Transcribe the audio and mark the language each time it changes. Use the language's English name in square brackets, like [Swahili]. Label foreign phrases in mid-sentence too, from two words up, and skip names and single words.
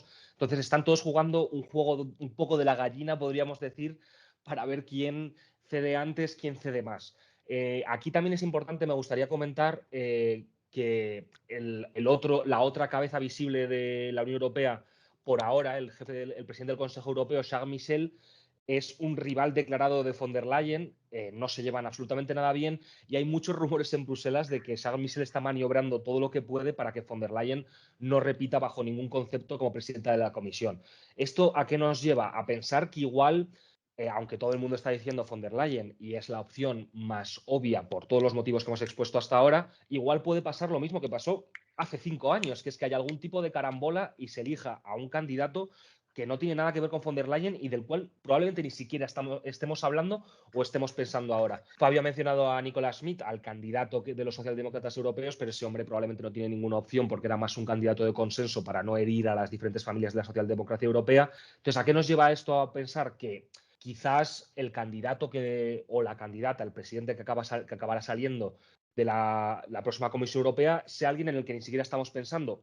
[Spanish] Entonces están todos jugando un juego un poco de la gallina, podríamos decir, para ver quién cede antes, quién cede más. Aquí también es importante, me gustaría comentar que la otra cabeza visible de la Unión Europea, por ahora, el presidente del Consejo Europeo, Charles Michel, es un rival declarado de von der Leyen, no se llevan absolutamente nada bien y hay muchos rumores en Bruselas de que Charles Michel está maniobrando todo lo que puede para que von der Leyen no repita bajo ningún concepto como presidenta de la Comisión. ¿Esto a qué nos lleva? A pensar que igual aunque todo el mundo está diciendo von der Leyen y es la opción más obvia por todos los motivos que hemos expuesto hasta ahora, igual puede pasar lo mismo que pasó hace 5 años, que es que haya algún tipo de carambola y se elija a un candidato que no tiene nada que ver con von der Leyen y del cual probablemente ni siquiera estemos hablando o estemos pensando ahora. Fabio ha mencionado a Nicolas Schmidt, al candidato de los socialdemócratas europeos, pero ese hombre probablemente no tiene ninguna opción porque era más un candidato de consenso para no herir a las diferentes familias de la socialdemocracia europea. Entonces, ¿a qué nos lleva esto a pensar? Que quizás el candidato o la candidata, el presidente que acabará saliendo de la próxima Comisión Europea, sea alguien en el que ni siquiera estamos pensando.